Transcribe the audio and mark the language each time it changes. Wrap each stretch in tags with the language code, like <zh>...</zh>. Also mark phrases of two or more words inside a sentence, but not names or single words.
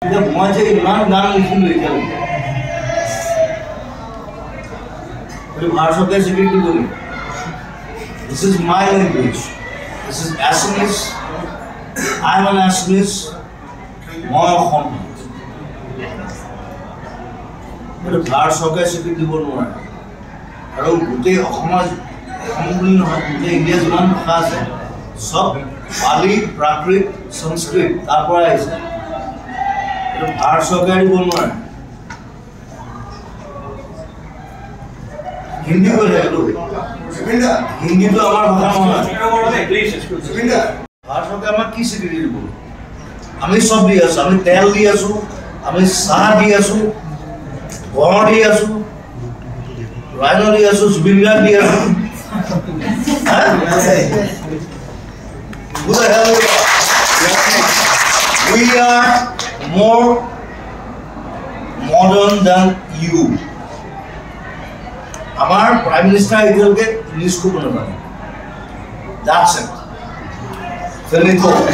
<as>মই যে ইমান গান লিখিলোঁ এতিয়ালৈকে ভাৰত চৰকাৰে স্বীকৃতি দিব লাগিব।</as> <en>This is my language. This is Assamese. I am an Assamese.</en> <as>মই অসম। ভাৰত চৰকাৰে স্বীকৃতি দিব নোৱাৰে আৰু গোটেই অসমৰ অসম বুলি নহয় গোটেই ইণ্ডিয়া যিমান ভাষা আছে চব পালি প্ৰাকৃত সংস্কৃত তাৰ পৰা আহিছে। ভাৰত চৰকাৰে দিব নোৱাৰে। হিন্দী কৈছে হিন্দীটো আমাৰ ভাষা নহয়। ভাৰত চৰকাৰে আমাক কি স্বীকৃতি দিব? আমি চব দি আছো। আমি তেল দি আছো, আমি চাহ দি আছো, গড় দি আছো, ৰাইন দি আছো, জুবিন গাৰ্গ দি আছো।</as> <en>We are more modern than you. Our Prime Minister</en> <as>এতিয়ালৈকে ইংলিছ ক'ব নাজানে।</as> <en>That's it. Finito.</en>